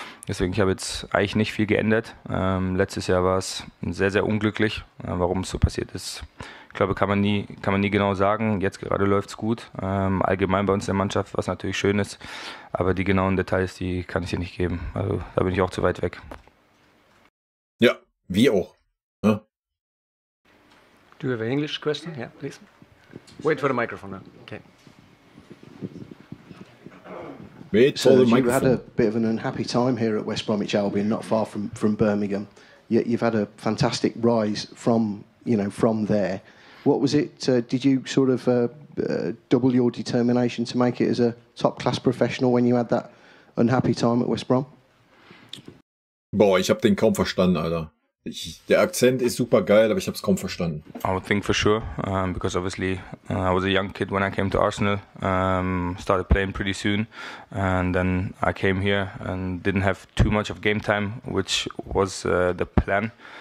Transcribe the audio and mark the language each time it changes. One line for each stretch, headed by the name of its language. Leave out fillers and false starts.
German: Deswegen, ich habe jetzt eigentlich nicht viel geändert. Letztes Jahr war es sehr, sehr unglücklich. Warum es so passiert ist, Ich glaube, kann man nie genau sagen. Jetzt gerade läuft es gut. Allgemein bei uns in der Mannschaft, was natürlich schön ist. Aber die genauen Details, die kann ich dir nicht geben. Also da bin ich auch zu weit weg. Ja, wie auch. Ja.
English: Do you have an English question? Yeah, please. Wait for the microphone now. Okay. Wait for the You had microphone. a bit of an unhappy time here at West Bromwich Albion, not far from Birmingham. Yet you've had a fantastic rise from there. What was it? Did you sort of double your determination to make it as a top-class professional when you had that unhappy time at West Brom?
German: Boah, ich habe den kaum verstanden, Alter. Der Akzent ist super geil, aber ich habe es kaum verstanden.
English: I would think for sure, because obviously I was a young kid when I came to Arsenal, started playing pretty soon, and then I came here and didn't have too much of game time, which was the plan.